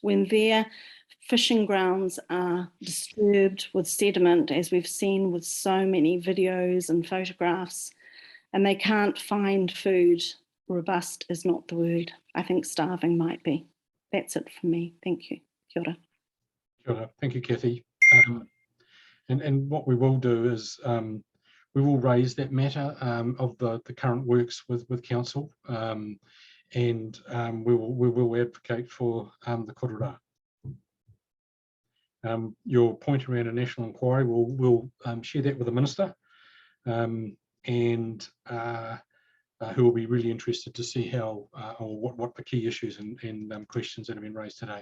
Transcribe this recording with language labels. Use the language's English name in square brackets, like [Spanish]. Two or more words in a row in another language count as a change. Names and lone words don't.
[English] When their fishing grounds are disturbed with sediment, as we've seen with so many videos and photographs, and they can't find food, robust is not the word. I think starving might be. That's it for me. Thank you. [Māori] Kia ora. Kia ora. [English] Thank you, Kathy. And what we will do is we will raise that matter of the current works with council, and we will advocate for the korora. Your point around a national inquiry, we'll share that with the Minister, and who will be really interested to see how or what the key issues and questions that have been raised today.